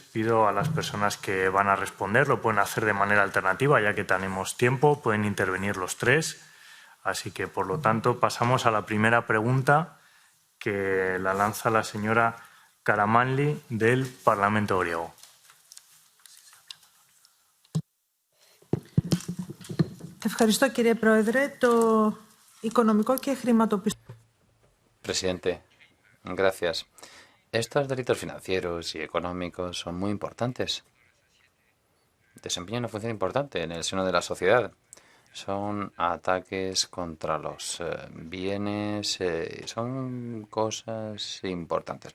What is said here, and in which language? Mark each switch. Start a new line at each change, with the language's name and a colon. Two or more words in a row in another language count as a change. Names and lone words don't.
Spanish: Pido a las personas que van a responder, lo pueden hacer de manera alternativa, ya que tenemos tiempo, pueden intervenir los 3. Así que, por lo tanto, pasamos a la primera pregunta que la lanza la señora Karamanli del Parlamento griego.
Greek: Ευχαριστώ, κύριε Πρόεδρε. Το οικονομικό και χρηματοπιστωτικό.
Spanish: Presidente, gracias. Estos delitos financieros y económicos son muy importantes. Desempeñan una función importante en el seno de la sociedad. Son ataques contra los bienes, son cosas importantes.